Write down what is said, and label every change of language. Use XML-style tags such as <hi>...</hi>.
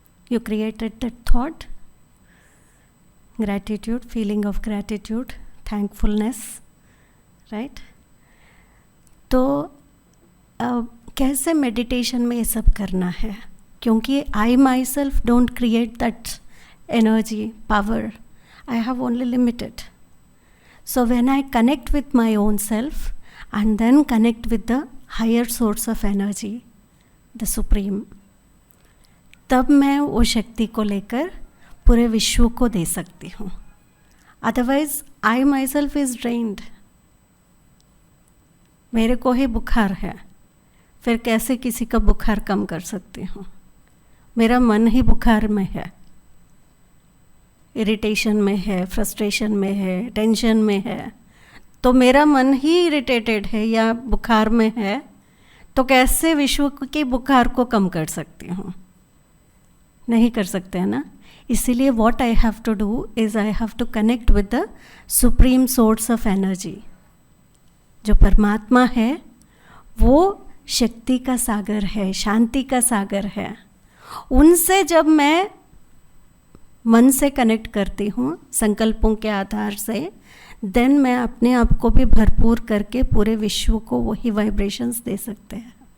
<en>You created that thought? Gratitude, feeling of gratitude, thankfulness, right?</en> <hi>तो कैसे meditation में ये सब करना है?</hi> <en>क्योंकि I myself don't create that energy, power. I have only limited. So when I connect with my own self and then connect with the higher source of energy, the Supreme,</en> <hi>तब मैं वो शक्ति को लेकर पूरे विश्व को दे सकती हूँ.</hi> <en>Otherwise I myself is drained.</en> <hi>मेरे को ही बुखार है, फिर कैसे किसी का बुखार कम कर सकती हूँ? मेरा मन ही बुखार में है, इरिटेशन में है, फ्रस्ट्रेशन में है, टेंशन में है, तो मेरा मन ही इरिटेटेड है या बुखार में है, तो कैसे विश्व के बुखार को कम कर सकती हूँ? नहीं कर सकते हैं ना.</hi> <en>इसीलिए what I have to do is I have to connect with the supreme source of energy.</en> <hi>जो परमात्मा है वो शक्ति का सागर है, शांति का सागर है. उनसे जब मैं मन से कनेक्ट करती हूँ संकल्पों के आधार से, देन मैं अपने आप को भी भरपूर करके पूरे विश्व को वही वाइब्रेशंस दे सकते हैं.</hi>